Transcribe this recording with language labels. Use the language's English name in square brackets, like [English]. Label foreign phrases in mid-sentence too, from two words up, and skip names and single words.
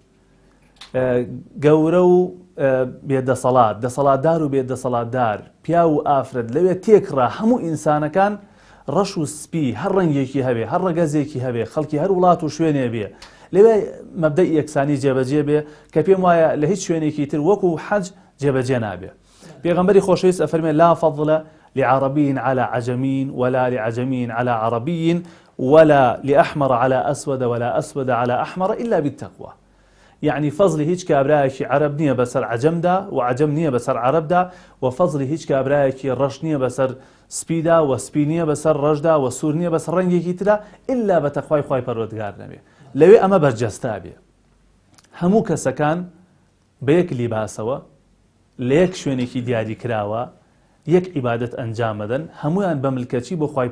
[Central Kurdish] گەورە و بێدەسەڵات دەسەڵاتدار و بێدەسەڵاتدار پیا و ئافرەت لەوێ تێکڕا هەموو ئینسانەکان ڕەش و سپی هەر ڕەنگێکی هەبێ هەر ڕەگەزێکی هەبێ خەڵکی هەر وڵات و شوێنێ بێ لەوێ مەبدەئی یەکسانی جێبەجێ بێ کە پێم وایە لە هیچ شوێنێکی تر وەکو حەج جێبەجێ نابێ پێغەمبەری خۆشەویست [Arabic] ئەفەرمێ لا فضل لعربي على عجمي ولا لعجمي على عربي ولا لأحمر على أسود ولا أسود على أحمر إلا بالتقوى يعني فضل [Central Kurdish] هیچ کابراایکی عرب نییە بەسەر عەجەمدا و عەجەم نییە بەسەر عەرەبدا و فضلی هیچ کابراایکی ڕەش نییە بەسەر سپیدا و سپی نییە بەسەر ڕەشدا و سوور نییە بەسەر ڕەنگێکی تردا ئللا بە تەقوای خوای پەروەردگار نەبێ لەوێ ئەمە بەرجەستا بێ هەموو کەسەکان بە یەک لیباسەوە لە یەک شوێنێکی دیاری کراوە یەک عیبادەت ئەنجام بدەن هەمویان بە ملکەچی بۆ خوای